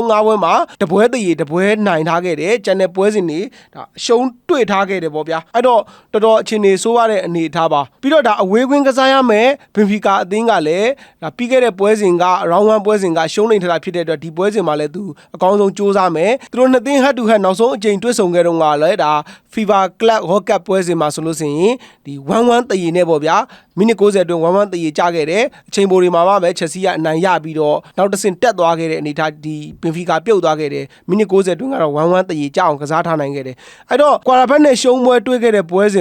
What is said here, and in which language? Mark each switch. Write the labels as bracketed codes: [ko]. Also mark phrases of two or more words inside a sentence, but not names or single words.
[my] 5 ပွဲမှာတပွဲတရေတပွဲနိုင်ထားခဲ့တယ်ကျန်တဲ့ပွဲစဉ်တွေဒါရှုံးတွေ့ထားခဲ့တယ်ပေါ့ဗျာအဲ့တော့တော်တော်အခြေအနေဆိုးရတဲ့အနေအထားပါပြီးတော့ဒါအဝေးကွင်းကစားရမယ်ဘင်ဖီကာအသင်းကလည်းဒါပြီးခဲ့တဲ့ပွဲစဉ်က [en] round 1 [my] ပွဲစဉ်ကရှုံးနေထားတာဖြစ်တဲ့အတွက်ဒီပွဲစဉ်မှာလည်းသူအကောင်းဆုံးစူးစမ်း မယ်သူတို့နှစ်သင်း [en] head to head [my] နောက်ဆုံးအကြိမ်တွေ့ဆုံခဲ့တော့ကလည်းဒါ FIFA Club World Cup ပွဲစဉ်မှာဆိုလို့ရှိရင်ဒီ1-1တရေနဲ့ပေါ့ဗျာမိနစ်90အတွင်း1-1တရေကျခဲ့တယ်အချိန်ပိုတွေမှာပဲချက်စီကအနိုင်ရပြီးတော့ နောက်တစ်ဆင့်တက်သွားခဲ့တဲ့အနေထားဒီဘင်ဖီကာပြုတ်သွားခဲ့တယ်မိနစ်90အတွင်းကတော့1-1တရေကျအောင်ကစားထားနိုင်ခဲ့တယ်အဲ့တော့ကွာရာဘက်နဲ့ရှုံးပွဲတွေ့ခဲ့တဲ့ပွဲစဉ်